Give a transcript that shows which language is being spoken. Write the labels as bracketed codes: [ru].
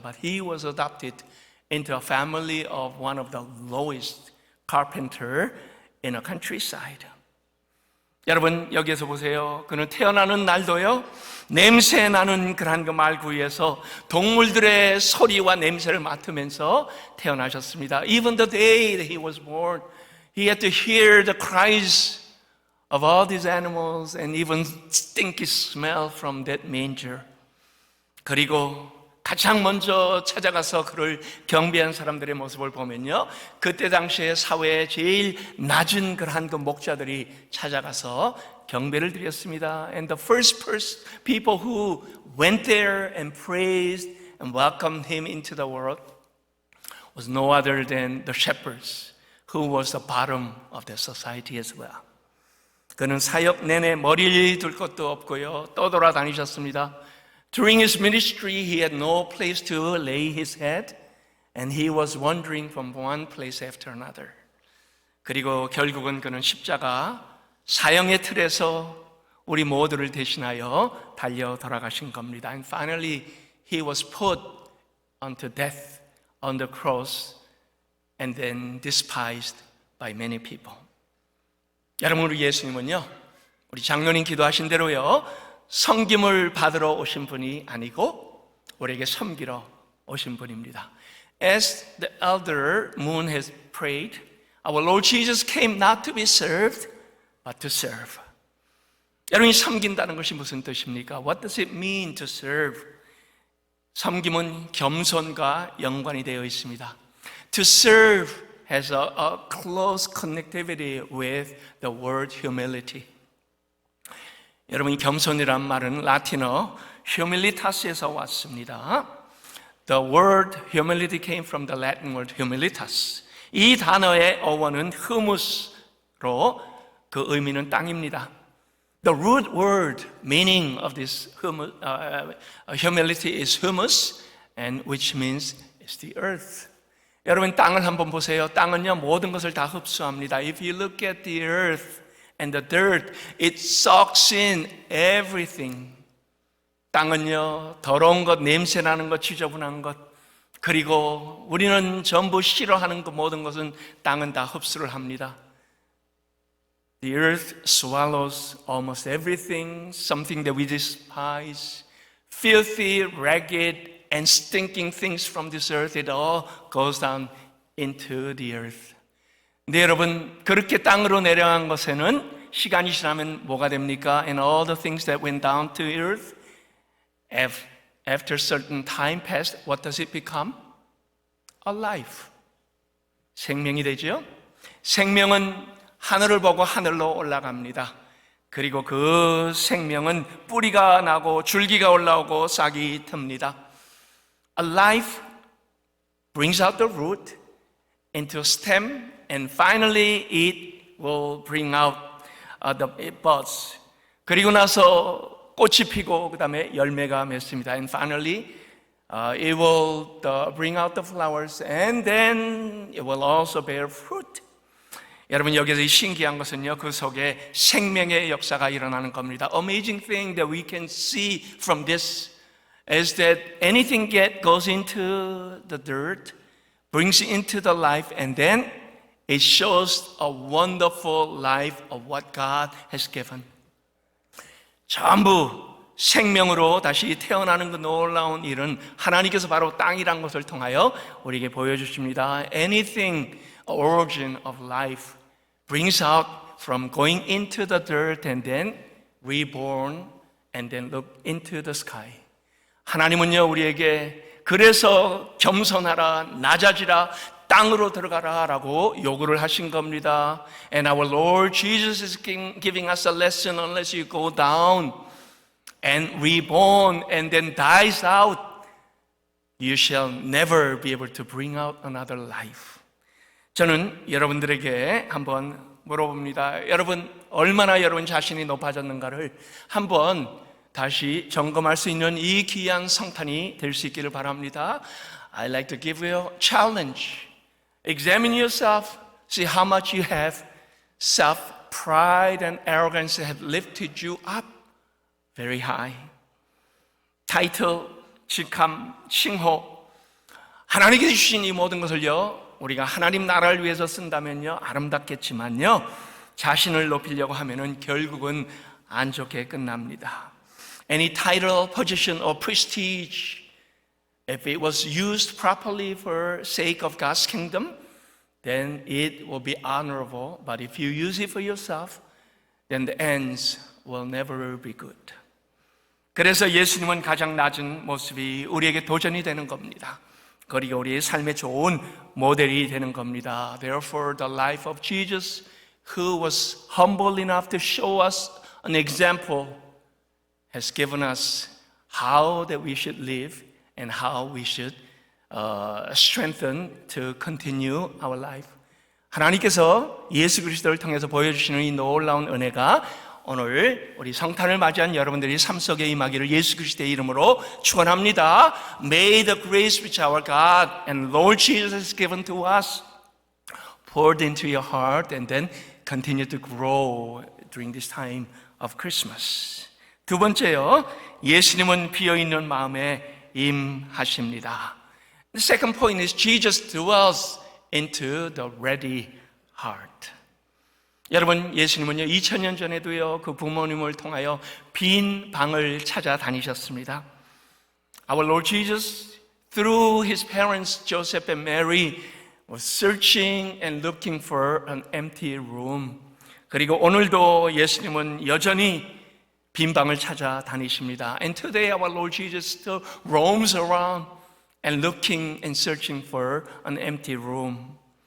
[en] But he was adopted into a family of one of the lowest carpenter in a countryside. [ko] 여러분, 여기에서 보세요. 그는 태어나는 날도요, 냄새 나는 그런 그 말구이에서 동물들의 소리와 냄새를 맡으면서 태어나셨습니다. [en] Even the day that he was born, he had to hear the cries of all these animals and even stinky smell from that manger. [ko] 그리고 가장 먼저 찾아가서 그를 경배한 사람들의 모습을 보면요, 그때 당시에 사회의 제일 낮은 그러한 그 목자들이 찾아가서 경배를 드렸습니다. [en] And the first people who went there and praised and welcomed him into the world was no other than the shepherds, who was the bottom of the society as well. [ko] 그는 사역 내내 머리를 둘 것도 없고요, 떠돌아다니셨습니다. [en] During his ministry, he had no place to lay his head, and he was wandering from one place after another. [ko] 그리고 결국은 그는 십자가 사형의 틀에서 우리 모두를 대신하여 달려 돌아가신 겁니다. [en] And finally, he was put unto death on the cross, and then despised by many people. [ko] 여러분, 우리 예수님은요, 우리 장로님 기도하신 대로요, 섬김을 받으러 오신 분이 아니고 우리에게 섬기러 오신 분입니다. [en] As the elder Moon has prayed, our Lord Jesus came not to be served, but to serve. [ko] 여러분이 섬긴다는 것이 무슨 뜻입니까? [en] What does it mean to serve? [ko] 섬김은 겸손과 연관이 되어 있습니다. [en] To serve has a close connectivity with the word humility. [ko] 여러분, 겸손이란 말은 라틴어 humilitas에서 왔습니다. [en] The word humility came from the Latin word humilitas. [ko] 이 단어의 어원은 humus로 그 의미는 땅입니다. [en] The root word meaning of this humility is humus, and which means it's the earth. [ko] 여러분, 땅을 한번 보세요. 땅은요, 모든 것을 다 흡수합니다. [en] If you look at the earth and the dirt, it sucks in everything. [ko] 땅은요, 더러운 것, 냄새 나는 것, 지저분한 것, 그리고 우리는 전부 싫어하는 그 모든 것은 땅은 다 흡수를 합니다. [en] The earth swallows almost everything, something that we despise, filthy, ragged, and stinking things from this earth, it all goes down into the earth. [ko] 네, 여러분, 그렇게 땅으로 내려간 것에는 시간이 지나면 뭐가 됩니까? [en] And all the things that went down to earth, after certain time passed, what does it become? A life. [ko] 생명이 되죠? 생명은 하늘을 보고 하늘로 올라갑니다. 그리고 그 생명은 뿌리가 나고 줄기가 올라오고 싹이 틉니다. [en] A life brings out the root into a stem, and finally it will bring out the buds. [ko] 그리고 나서 꽃이 피고 그 다음에 열매가 맺습니다. [en] And finally it will bring out the flowers, and then it will also bear fruit. [ko] 여러분, 여기서 이 신기한 것은요, 그 속에 생명의 역사가 일어나는 겁니다. [en] Amazing thing that we can see from this is that anything goes into the dirt, brings into the life, and then it shows a wonderful life of what God has given. [ko] 전부 생명으로 다시 태어나는 그 놀라운 일은 하나님께서 바로 땅이란 것을 통하여 우리에게 보여주십니다. [en] Anything, origin of life, brings out from going into the dirt and then reborn and then look into the sky. [ko] 하나님은요 우리에게 그래서 겸손하라, 낮아지라, 땅으로 들어가라 라고 요구를 하신 겁니다. [en] And our Lord Jesus is giving us a lesson. Unless you go down and reborn and then dies out, you shall never be able to bring out another life. [ko] 저는 여러분들에게 한번 물어봅니다. 여러분 얼마나 여러분 자신이 높아졌는가를 한번 다시 점검할 수 있는 이 귀한 성탄이 될 수 있기를 바랍니다. [en] I'd like to give you a challenge. Examine yourself, see how much you have. Self-pride and arrogance have lifted you up very high. [ko] 타이틀, 직함, 칭호, 하나님께 주신 이 모든 것을요 우리가 하나님 나라를 위해서 쓴다면요 아름답겠지만요 자신을 높이려고 하면은 결국은 안 좋게 끝납니다. [en] Any title, position, or prestige, if it was used properly for sake of God's kingdom, then it will be honorable. But if you use it for yourself, then the ends will never be good. [ko] 그래서 예수님은 가장 낮은 모습이 우리에게 도전이 되는 겁니다. 그리고 우리의 삶의 좋은 모델이 되는 겁니다. [en] Therefore, the life of Jesus, who was humble enough to show us an example, has given us how that we should live and how we should strengthen to continue our life. [ko] 하나님께서 예수 그리스도를 통해서 보여주시는 이 놀라운 은혜가 오늘 우리 성탄을 맞이한 여러분들이 삶 속에 임하기를 예수 그리스도의 이름으로 축원합니다. [en] May the grace which our God and Lord Jesus has given to us poured into your heart and then continue to grow during this time of Christmas. [ko] 두 번째요, 예수님은 비어있는 마음에 임하십니다. [en] The second point is Jesus dwells into the ready heart. [ko] 여러분, 예수님은요 2000년 전에도요 그 부모님을 통하여 빈 방을 찾아다니셨습니다. [en] Our Lord Jesus, through his parents Joseph and Mary, was searching and looking for an empty room. [ko] 그리고 오늘도 예수님은 여전히 빈 방을 찾아다니십니다. [en] And today our Lord Jesus still roams around and looking and searching for an empty room.